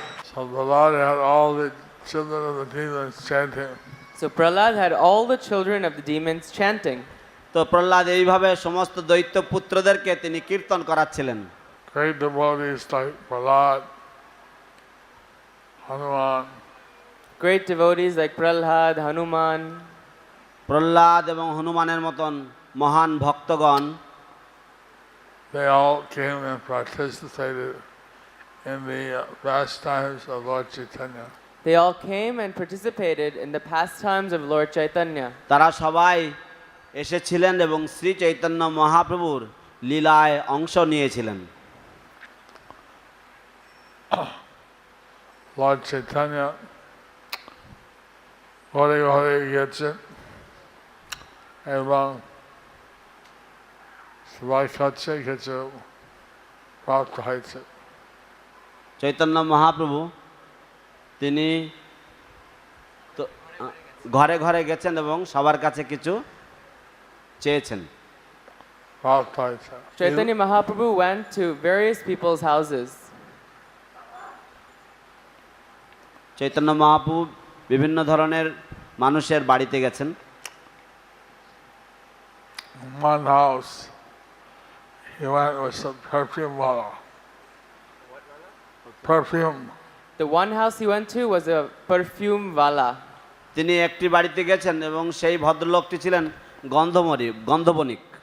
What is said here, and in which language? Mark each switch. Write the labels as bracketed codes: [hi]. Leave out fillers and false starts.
[en] So the Lord had all the children of the demons chanting. So Prahlad had all the children of the demons chanting. [bn] তো প্রহ্লাদ এইভাবে সমস্ত দৈত্য পুত্রদেরকে তিনি কীর্তন করাচ্ছিলেন। [en] Great devotees like Prahlad, Hanuman, Great devotees like Prahlad, Hanuman, [bn] Prahlad এবং হনুমানের মতন মহান ভক্তগণ [en] they all came and participated in the pastimes of Lord Chaitanya. they all came and participated in the pastimes of Lord Chaitanya. [bn] তারা সবাই এসেছিলেন এবং শ্রী চৈতন্য মহাপ্রভুর লীলায় অংশ নিয়েছিলেন। Lord Chaitanya ঘরে ঘরে গেছেন এবং সবাই খাচ্ছে কিছু প্রাপ্ত হয়েছে। চৈতন্য মহাপ্রভু তিনি তো ঘরে ঘরে গেছেন এবং সবার কাছে কিছু চেয়েছেন, প্রাপ্ত হয়েছে। [en] Chaitanya Mahaprabhu went to various people's houses. [bn] Chaitanya Mahaprabhu বিভিন্ন ধরনের মানুষের বাড়িতে গেছেন। [en] One house he went with some perfume wala. Perfume. The one house he went to was a perfume wala. [bn] তিনি একটি বাড়িতে গেছেন এবং সেই ভদ্রলোকটি ছিলেন গন্ধবণিক।